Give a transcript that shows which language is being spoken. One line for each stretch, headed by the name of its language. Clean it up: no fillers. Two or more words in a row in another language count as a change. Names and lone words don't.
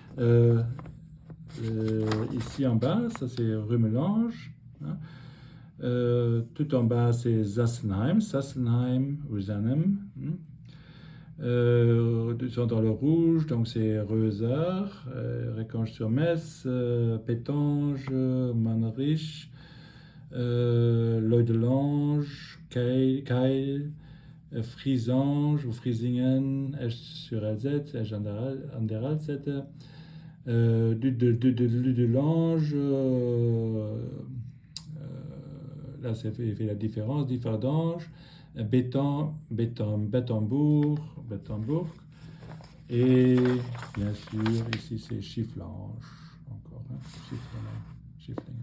French: Ici en bas, ça c'est Rumelange, hein. Tout en bas, c'est Sassenheim ou Zanem, hein. Ils sont dans le rouge, donc c'est Reusar, Recange-sur-Metz, Pétange, Manrich, Leudelange, Keil, Frisange ou Friesingen, Esch-sur-Alzette, Esch-an-der-Alzette, Ludelange, là ça fait la différence, Differdange, Bettembourg, et bien sûr ici c'est Chifflange, encore, hein, Chifflingen.